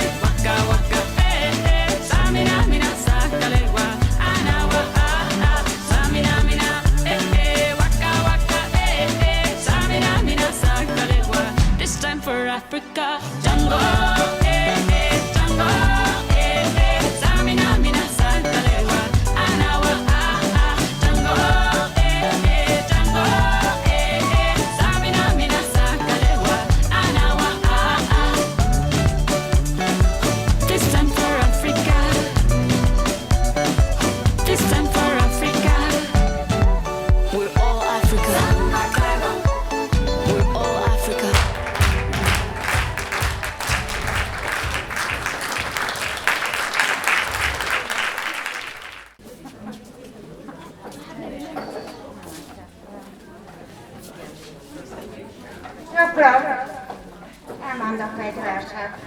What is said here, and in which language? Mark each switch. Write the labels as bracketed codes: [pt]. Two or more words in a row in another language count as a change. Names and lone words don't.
[en] Waka, waka, eh, eh. Tamina, mina, sangalewa. Anawa, ah, ah. Tamina, mina, eh, eh. Waka, waka, eh, eh. Tamina, mina, sangalewa. This time for Africa. Jungle, eh, eh. Jungle, eh, eh. Tamina, mina, sangalewa. Anawa, ah, ah. Jungle, eh, eh. Jungle, eh, eh. Tamina, mina, sangalewa. Anawa, ah, ah. This time for Africa. This time for Africa. We're all Africa. We're all Africa. [hu] Gyakran elmondok egy verset.